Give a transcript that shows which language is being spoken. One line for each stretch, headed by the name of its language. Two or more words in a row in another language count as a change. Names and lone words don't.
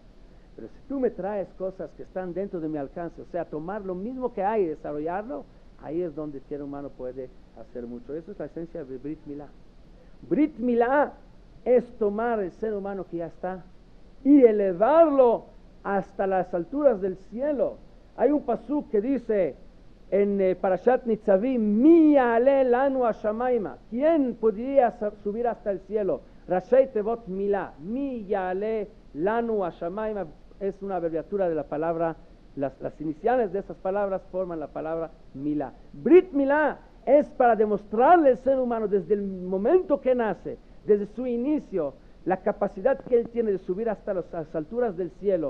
Spanish: Pero si tú me traes cosas que están dentro de mi alcance, o sea, tomar lo mismo que hay y desarrollarlo, ahí es donde el ser humano puede hacer mucho. Eso es la esencia de Brit Milá. Brit Milá es tomar el ser humano que ya está y elevarlo hasta las alturas del cielo. Hay un pasuk que dice en Parashat Nitzavim:
Hebrew: מי יעלה לנו השמימה.
Spanish: ¿Quién podría subir hasta el cielo?
Hebrew: ראשי תיבות מילה. מי יעלה לנו השמימה
Spanish: es una abreviatura de la palabra. Las iniciales de esas palabras forman la palabra milá. Brit milá es para demostrarle al ser humano desde el momento que nace, desde su inicio, la capacidad que él tiene de subir hasta las alturas del cielo.